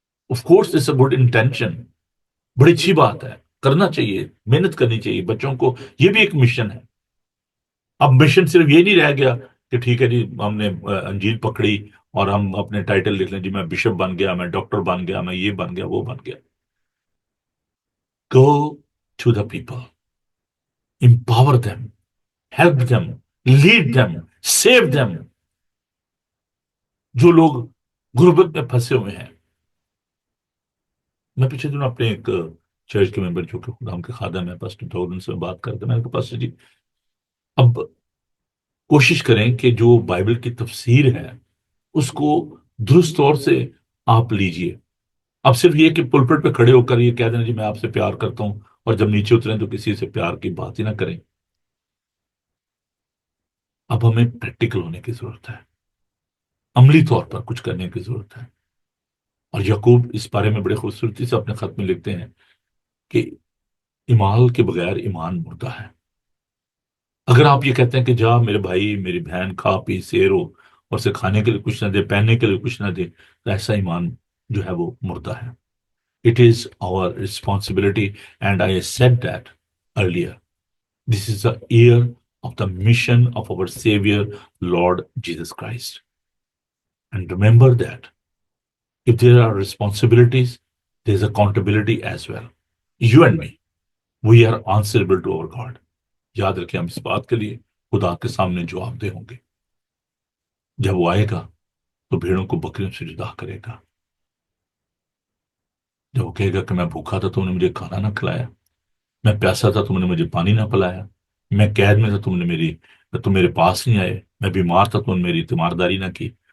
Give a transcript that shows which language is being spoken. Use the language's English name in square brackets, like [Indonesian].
[English] of course it's a good intention, [Urdu] بڑی اچھی بات ہے، کرنا چاہیے، محنت کرنی چاہیے. بچوں کو یہ بھی ایک مشن ہے. اب مشن صرف یہ نہیں رہ گیا کہ ٹھیک ہے جی ہم نے انجیل پکڑی اور ہم اپنے ٹائٹل لکھ لیں، جی میں بشپ بن گیا، میں ڈاکٹر بن گیا، میں یہ بن گیا، وہ بن گیا. [English] Go to the people, empower them, help them, lead them, save them. [Urdu] جو لوگ غربت میں پھنسے ہوئے ہیں. میں پیچھے دنوں اپنے ایک چرچ کے ممبر جو کہ خدا کے خادم ہے پاسٹر ڈاؤن سے بات کرتے، میں نے کہا پاسٹر جی اب کوشش کریں کہ جو بائبل کی تفسیر ہے اس کو درست طور سے آپ لیجئے. اب صرف یہ کہ پلپٹ پہ کھڑے ہو کر یہ کہہ دینا جی میں آپ سے پیار کرتا ہوں، اور جب نیچے اتریں تو کسی سے پیار کی بات ہی نہ کریں. اب ہمیں پریکٹیکل ہونے کی ضرورت ہے، عملی طور پر کچھ کرنے کی ضرورت ہے. اور یعقوب اس بارے میں بڑے خوبصورتی سے اپنے خط میں لکھتے ہیں کہ ایمان کے بغیر ایمان مردہ ہے. اگر آپ یہ کہتے ہیں کہ جا میرے بھائی میری بہن کھا پی سیر ہو اور اسے کھانے کے لیے کچھ نہ دے، پہننے کے لیے کچھ نہ دے، تو ایسا ایمان جو ہے وہ مردہ ہے. [English] It is our responsibility, and I said that earlier. This is the year of the mission of our Savior, Lord Jesus Christ. And remember that if there are responsibilities, there's accountability as well. You and me, we are answerable to our God. [Urdu] یاد رکھیں ہم اس بات کے لیے خدا کے سامنے جواب دہ ہوں گے. جب وہ آئے گا تو بھیڑوں کو بکریوں سے جدا کرے گا. جب وہ کہے گا کہ میں بھوکا تھا تم نے مجھے کھانا نہ کھلایا، میں پیاسا تھا تم نے مجھے پانی نہ پلایا، میں قید میں تھا تم میرے پاس نہیں آئے، میں بیمار تھا تم نے میری تیمارداری نہ کی.